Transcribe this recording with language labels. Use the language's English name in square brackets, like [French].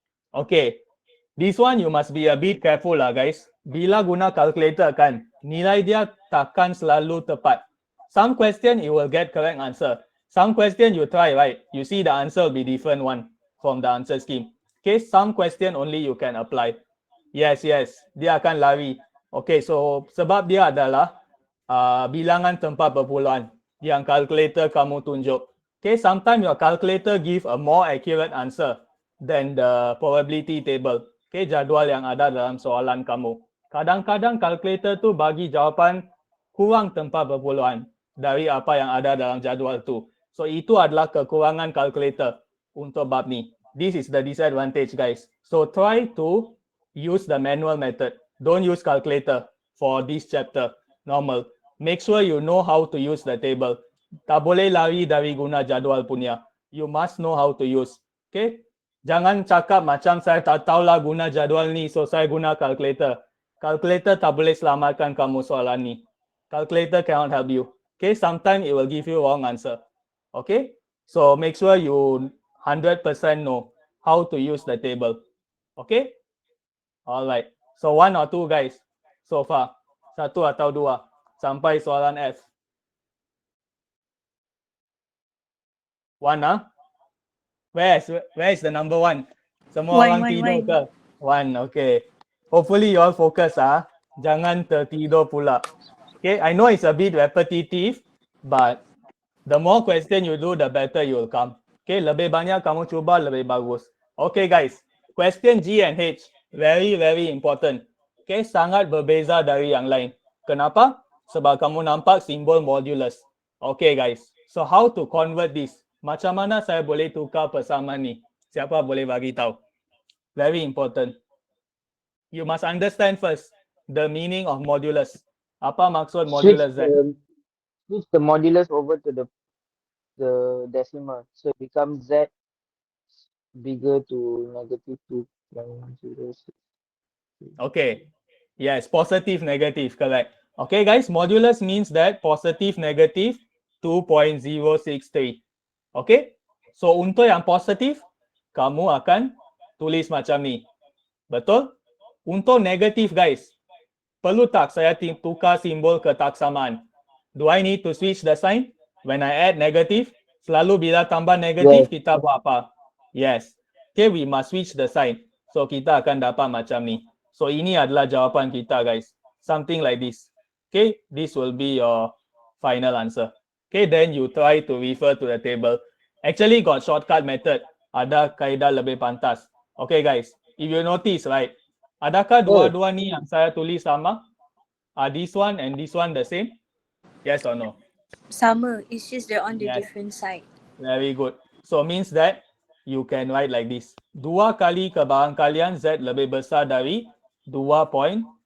[English] Okay, this one you must be a bit careful lah guys. [Malay] Bila guna calculator kan, nilai dia takkan selalu tepat. [English] Some question you will get correct answer. Some question you try right, you see the answer will be different one from the answer scheme. Okay, some question only you can apply. [Malay] Yes, dia akan lari. Okay, so sebab dia adalah bilangan tempat perpuluhan yang calculator kamu tunjuk. [English] Okay, sometimes your calculator give a more accurate answer than the probability table. [Malay] Okay, jadual yang ada dalam soalan kamu. Kadang-kadang calculator tu bagi jawapan kurang tempat perpuluhan dari apa yang ada dalam jadual tu. So itu adalah kekurangan calculator untuk bab ni. [English] This is the disadvantage guys. So try to use the manual method. Don't use calculator for this chapter. Normal. Make sure you know how to use the table. [Malay] Tak boleh lari dari guna jadual punya. [English] You must know how to use. [Malay] Okay? Jangan cakap macam saya tak tahulah guna jadual ni, so saya guna calculator. Calculator tak boleh selamatkan kamu soalan ni. [English] Calculator cannot help you. Okay? Sometimes it will give you wrong answer. Okay? So make sure you 100% know how to use the table. Okay? Alright. So one or two guys so far. [Malay] Satu atau dua. Sampai soalan F. [English] One ah? Where is the number one? [Malay] Semua orang tidur ke? One, okay. [English] Hopefully you all focus ah. [Malay] Jangan tertidur pula. [English] Okay, I know it's a bit repetitive, but the more question you do, the better you will come. [Malay] Okay, lebih banyak kamu cuba, lebih bagus. [English] Okay guys, question G and H, very important. [Malay] Okay, sangat berbeza dari yang lain. Kenapa? Sebab kamu nampak simbol modulus. [English] Okay guys, so how to convert this? [Malay] Macam mana saya boleh tukar persamaan ni? Siapa boleh bagi tahu? [English] Very important. You must understand first the meaning of modulus. [Malay] Apa maksud modulus Z? [English] Switch the modulus over to the decimal, so it becomes Z bigger to -2.06. Okay. Yes, positive, negative, correct. Okay, guys, modulus means that positive, negative 2.063. [Malay] Okay, so untuk yang positif, kamu akan tulis macam ni. Betul? Untuk negatif, guys, perlu tak saya tukar simbol ketaksamaan? [English] Do I need to switch the sign? When I add negative, [Malay] selalu bila tambah negatif, kita buat apa? [English] Yes. Okay, we must switch the sign. [Malay] So, kita akan dapat macam ni. So, ini adalah jawapan kita, guys. [English] Something like this. Okay, this will be your final answer. Okay, then you try to refer to the table. Actually, got shortcut method. [Malay] Ada kaedah lebih pantas. [English] Okay, guys. If you notice, right? [Malay] Adakah dua-dua ni yang saya tulis sama? [English] Are this one and this one the same? Yes or no? [Malay] Sama. [English] It's just they're on the different side. Very good. So means that you can write like this. [Malay] 2 kali kebarangkalian Z lebih besar dari 2.063.